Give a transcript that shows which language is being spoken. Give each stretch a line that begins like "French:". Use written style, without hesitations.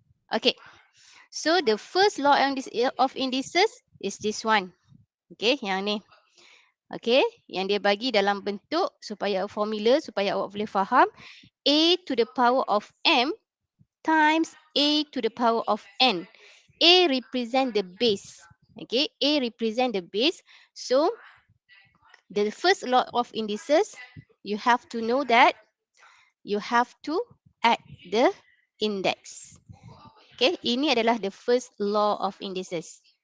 English: Okay, so the first law of indices is this one.
Malay: Okay, yang ni. Okay, yang dia bagi dalam bentuk supaya formula supaya awak boleh faham.
English: A to the power of m times A to the power of n. A represent the base. Okay, A represent the base. So the first law of indices, you have to know that you have to add the index. Okay,
Malay: ini adalah
English: the first law of indices.